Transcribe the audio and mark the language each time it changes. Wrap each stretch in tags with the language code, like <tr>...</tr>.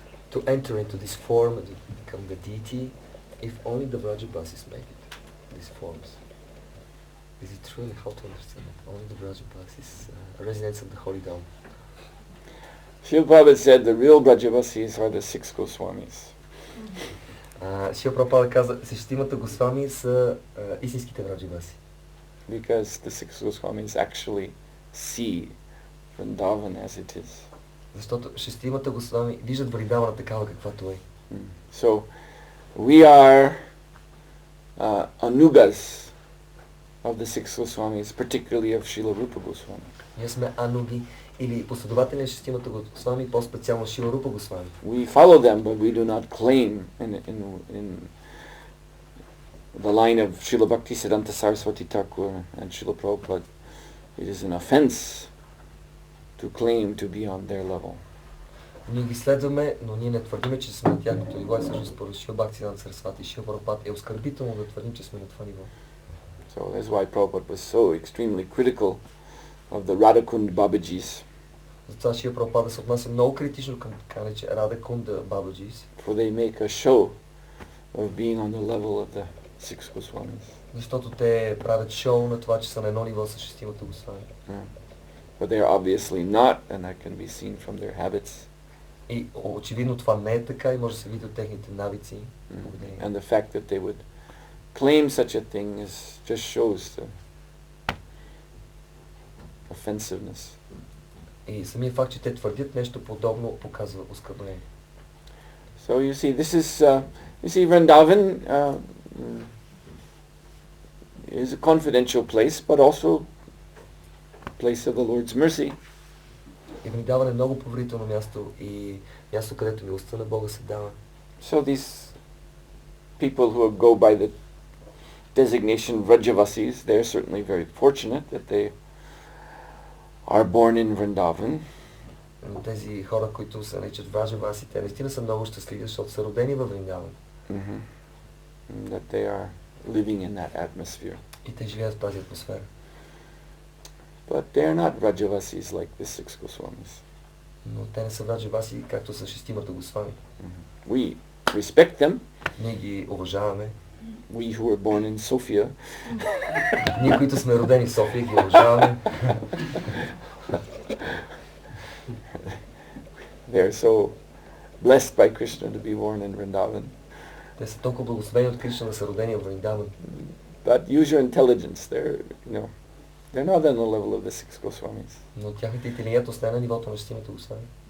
<en>to enter into this form, to become the deity, if only the Vrajabasis make it, these forms. Is it really how to understand it? Only the Vrajabasis, residents of the Holy Dome. Srila Prabhupada said the real Brajavasis are the 6 Goswamis.</en> <bg>Шрила Прабхупада каза, шестимата Госвами са истинските Vrajabaси.</bg> <en>Because the 6 Goswamis actually see Vrindavan as it is.</en> <bg>Защото шестимата Госвами виждат Вриндавана такава каквато е.</bg> <en>So we are anugas of the 6 Goswamis, particularly of Srila Rupa Goswami.</en> <bg>Ние сме ануги или последователи на шестимата Госвами, по-специално Шрила Рупа Госвами.</bg> <en>We follow them, but we do not claim in the line of Srila Bhaktisiddhanta Saraswati Thakur and Srila Prabhupada. It is an offense to claim to be on their level.</en> <bg>Ние ги следваме, но ние не твърдиме, че сме на тяхното ниво и всъщност според Шрила Бхактисиданта Сарасвати и Шрила Прабхупада е оскърбително да твърдим, че сме на това ниво.</bg> <en>So that's why Prabhupada was so extremely critical of the Radhakund Babajis.</en> <bg>Затова Шрила Прабхупада се отнася много критично към така нарече Радакунда Бабаджис.</bg> <en>For they make a show of being on the level of the 6 Goswamis.</en> <bg>Защото те правят шоу на това, че са на едно ниво с шестимата Госвами.</bg> <en>But they are obviously not, and that can be seen from their habits.</en> <bg>И очевидно това не е така и може да се види от техните навици.</bg> <en>And the fact that they would claim such a thing just shows the offensiveness.</en> <bg>И самият факт, че те твърдят нещо подобно, показва оскърбление.</bg> <en>So you see, this is Vrindavan is a confidential place, but also place of the Lord's mercy.</en> <bg>И Вриндаван е много поверително място и място, където милостта на Бога се дава.</bg> <en>So these people who go by the designation Vrajavasis, they're certainly very fortunate that they are born in Vrindavan.</en> <bg>Тези хора, които се наричат Vrajabaси, те наистина са много щастливи, защото са родени във Вриндаван.</bg> <en>That they are living in that atmosphere.</en> <bg>И те живеят в тази атмосфера.</bg> <en>But they are not Vrajavasis like the 6 Goswamis.</en> <bg>Но те не са Vrajabaси, както са шестимата Госвами.</bg> <en>We respect them.</en> <bg>Ние ги уважаваме.</bg> <en>We who were born in Sofia.</en> <bg>Ние, които сме родени в София, ги уважаваме.</bg> <en>They are so blessed by Krishna to be born in Vrindavan.</en> <bg>Те са толкова благословени от Кришна да са родени в Вриндаван.</bg> <en>But use your intelligence. They're not on the level of the 6 Goswamis.</en> <bg>Но тяхната интелигентност не е на нивото на шестимата Госвами.</bg>